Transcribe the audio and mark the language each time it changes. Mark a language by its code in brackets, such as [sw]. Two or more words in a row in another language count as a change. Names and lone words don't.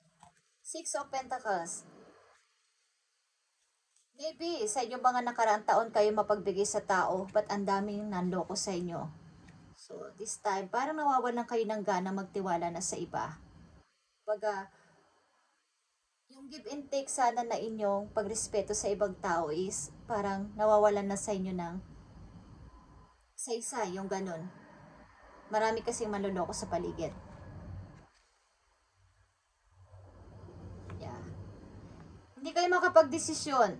[tl] 6 of Pentacles. Maybe, sa inyong mga nakaraang taon kayo mapagbigay sa tao, but ang daming nanloko sa inyo. So, this time, parang nawawalan kayo ng gana magtiwala na sa iba. Baga, yung [en] give and take [tl] sana na inyong pagrespeto sa ibang tao is parang nawawalan na sa inyo ng saysay, yung ganun. Marami kasing manloloko sa paligid. [en] Yeah. [tl] Hindi kayo makapagdesisyon.